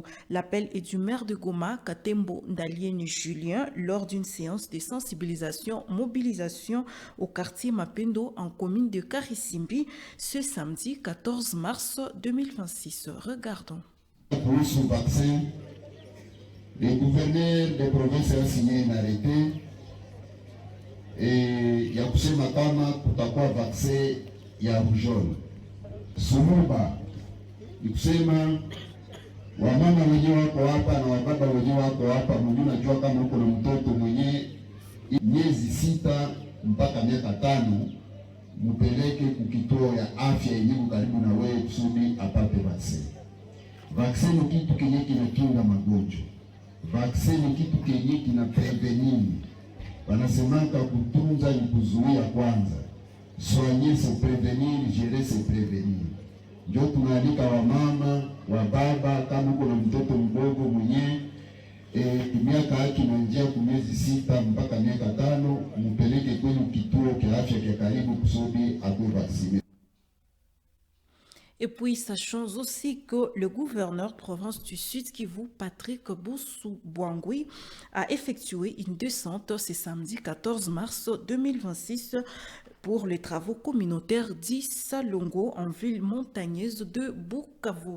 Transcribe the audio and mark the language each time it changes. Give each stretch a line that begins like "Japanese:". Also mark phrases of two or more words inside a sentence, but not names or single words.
French: L'appel est du maire de Goma, Katembo Ndalieni Julien, lors d'une séance de sensibilisation-mobilisation au quartier Mapendo en commune de Karisimbi ce samedi 14 mars 2026. Regardons. Pour ce vaccin, le gouverneur des provinces a signé un arrêté et
Swahili: ya kusema kama kutakuwa vaccin ya rougeole. Suluba ni kusema wamama wenyewe wako hapa na wababa wenyewe wako hapa, mwenyewe unajua kama uko na mtoto mwenye miezi 6 mpaka miaka 5, mpeleke kukituo ya afya yenyewe karibu na wewe kusudi apate vaccin. Vaccin ni kitu kenye kinakinga magonjwa. Vaccin ni kitu kenye kina prevenir. Wanasemaka kutunza ni kuzuia kwanza.
French: Soigner c'est prévenir, gérer c'est prévenir.
Swahili: Ndio tunaalika wamama, wababa, kama uko na mtoto mdogo mwenye miaka yake inaanzia kwa miezi 6 mpaka miaka 5, mpeleke kwenye kituo cha afya cha karibu kusudi akuwe vacciner.
French: Et puis, sachons aussi que le gouverneur de province du Sud Kivu, Patrick Boussou-Bouangui, a effectué une descente ce samedi 14 mars 2026 pour les travaux communautaires d'Issalongo en ville montagneuse de Bukavu.